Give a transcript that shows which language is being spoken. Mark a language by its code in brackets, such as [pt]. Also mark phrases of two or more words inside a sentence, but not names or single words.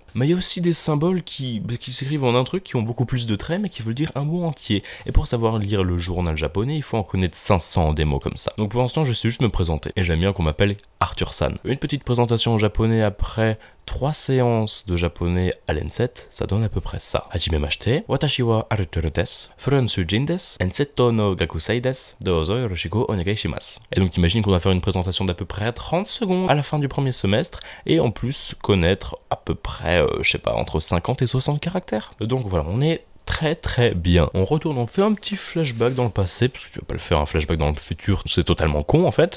[fr] Mais il y a aussi des symboles qui s'écrivent en un truc, qui ont beaucoup plus de traits, mais qui veulent dire un mot entier. Et pour savoir lire le journal japonais, il faut en connaître 500 des mots comme ça. Donc pour l'instant je sais juste me présenter, et j'aime bien qu'on m'appelle Arthur San. Une petite présentation en japonais après 3 séances de japonais à l'N7, ça donne à peu près ça. [ja] はじめまして、わたしはArthurです、フランス人です、N7の学生です、どうぞよろしくお願いします. [fr] Et donc t'imagines qu'on va faire une présentation d'à peu près 30 secondes à la fin du premier semestre, et en plus connaître à peu près, je sais pas, entre 50 et 60 caractères. Donc voilà, on est très bien. On retourne, on fait un petit flashback dans le passé, parce que tu vas pas le faire un flashback dans le futur, c'est totalement con en fait.